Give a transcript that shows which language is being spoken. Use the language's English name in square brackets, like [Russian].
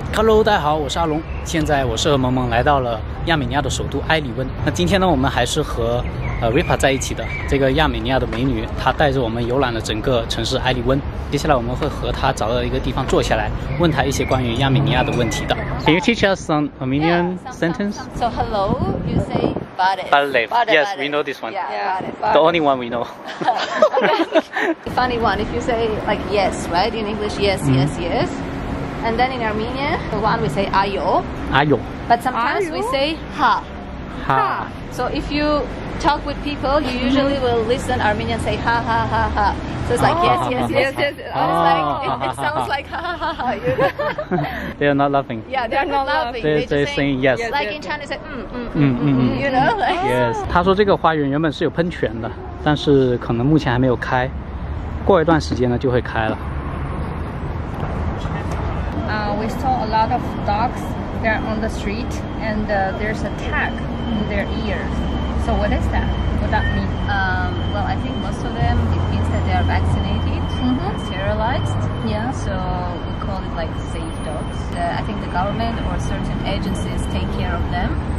[Chinese] Hello， 大家好，我是阿龙。现在我是和萌萌来到了亚美尼亚的首都埃里温。那今天呢，我们还是和Ripa 在一起的。这个亚美尼亚的美女，她带着我们游览了整个城市埃里温。接下来我们会和她找到一个地方坐下来，问她一些关于亚美尼亚的问题的。 [English] Can you teach us some Armenian sentence? So hello, you say Bade. Bade. Yes, we know this one. Yeah, The only one we know. Funny one. If you say like yes, right? In English, yes, yes, yes. And then in Armenian, the one we say ayo. Ayo. But sometimes we say ha. Ha. So if you talk with people, you usually will listen Armenian say ha ha ha ha. So it's like yes, yes, yes, yes. It's like it sounds like ha ha ha ha. You know? They are not laughing. Yeah, they're not laughing. They're saying yes. Like in Chinese, say you know, like. Yes. [Chinese] 他说这个花园原本是有喷泉的，但是可能目前还没有开，过一段时间呢就会开了。 [English] We saw a lot of dogs there on the street, and there's a tag in their ears. So what is that? What that mean? Well, I think most of them, it means that they are vaccinated and sterilized. Yeah. So we call it like safe dogs. I think the government or certain agencies take care of them.